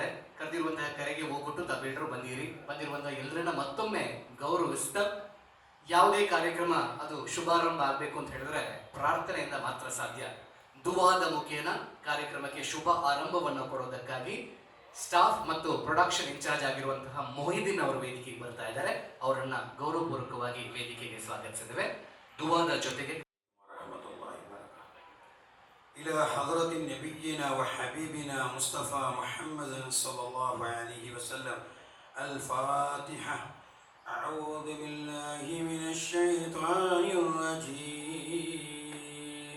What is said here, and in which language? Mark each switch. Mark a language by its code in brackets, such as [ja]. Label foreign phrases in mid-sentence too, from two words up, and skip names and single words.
[kn] ಕರೆದಿರುವಂತಹ ಕರೆಗೆ ಹೋಗ್ಬಿಟ್ಟು ತಾವೆಲ್ಲರೂ ಬಂದಿರುವಂತಹ ಎಲ್ಲರನ್ನ ಮತ್ತೊಮ್ಮೆ ಗೌರವಿಸ್ತಾ, ಯಾವುದೇ ಕಾರ್ಯಕ್ರಮ ಅದು ಶುಭಾರಂಭ ಆಗಬೇಕು ಅಂತ ಹೇಳಿದ್ರೆ ಪ್ರಾರ್ಥನೆಯಿಂದ ಮಾತ್ರ ಸಾಧ್ಯ. ದುವಾದ ಮುಖೇನ ಕಾರ್ಯಕ್ರಮಕ್ಕೆ ಶುಭ ಆರಂಭವನ್ನು ಕೊಡೋದಕ್ಕಾಗಿ ಸ್ಟಾಫ್ ಮತ್ತು [en] production incharge [kn] ಆಗಿರುವಂತಹ ಮೊಹಿದೀನ್ ಅವರು ವೇದಿಕೆಗೆ ಬರ್ತಾ ಇದ್ದಾರೆ. ಅವರನ್ನ ಗೌರವಪೂರ್ವಕವಾಗಿ ವೇದಿಕೆಗೆ ಸ್ವಾಗತಿಸಿದ್ದೇವೆ. ದುವಾದ ಜೊತೆಗೆ [ar] إلى حضرة نبينا وحبيبنا مصطفى محمد صلى الله عليه وسلم. الفاتحة. أعوذ بالله من الشيطان الرجيم.